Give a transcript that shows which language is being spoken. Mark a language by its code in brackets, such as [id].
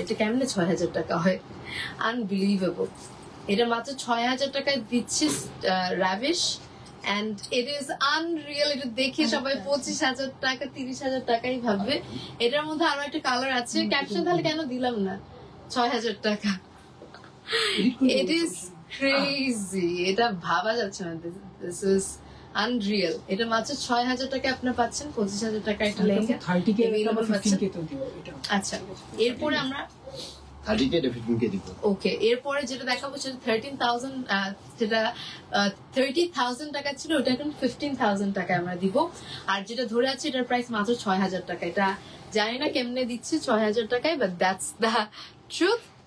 [bn] এটা কেমনে 6,000 টাকা হয়? আনবিলিভেবল। এটা মাত্র 6,000 টাকায় দিচ্ছে rubbish, [en] and it is unreal. [bn] এটা দেখে সবাই 25,000 টাকা 30,000 টাকাই ভাববে। এটার মধ্যে আরো একটা কালার আছে, ক্যাপশন তাহলে কেন দিলাম না 6,000 টাকা। [en] It is crazy. [bn] এটা ভাবা যাচ্ছে না। [en] This is [bn] Unreal. এটা মাত্র 6,000 টাকা আপনারা পাচ্ছেন। 25,000 টাকা একটা লেহেঙ্গা [en] 30K [bn] available পাচ্ছেন। 15K তো দিব এটা। আচ্ছা, এরপরে আমরা 30K 15K দিব। ওকে, এরপরে যেটা দেখাবো সেটা 13,000, যেটা 30,000 টাকা ছিল ওটা এখন 15,000 টাকা আমরা দিব। আর যেটা ধরে আছে এটার প্রাইস মাত্র 6,000 টাকা। এটা জানি না কেমনে দিচ্ছে 6,000 টাকায়, [en] But that's the truth.